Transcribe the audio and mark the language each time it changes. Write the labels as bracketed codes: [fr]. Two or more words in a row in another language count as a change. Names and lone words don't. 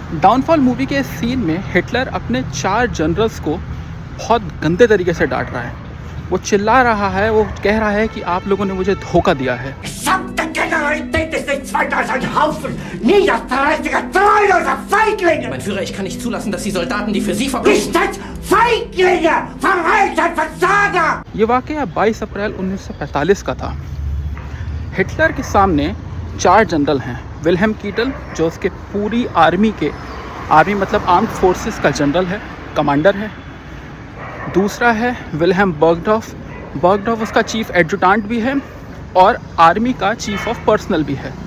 [hi] डाउनफॉल मूवी के सीन में हिटलर अपने 4 जनरल्स को बहुत गंदे तरीके से डांट रहा है। वो चिल्ला रहा है, वो कह रहा है कि आप लोगों ने मुझे धोखा दिया है। [de] Mein Führer, ich kann nicht zulassen, dass die Soldaten, die für Sie verbringen... [hi] ये वाकया 22 अप्रैल 1945 का था। हिटलर के सामने 4 जनरल हैं। विल्हेम कीटल, जो उसके पूरी आर्मी मतलब [en] armed forces [hi] का जनरल है, कमांडर है। दूसरा है विल्हेम बर्गडॉफ उसका [en] chief adjutant [hi] भी है और आर्मी का [en] chief of personnel [hi] भी है।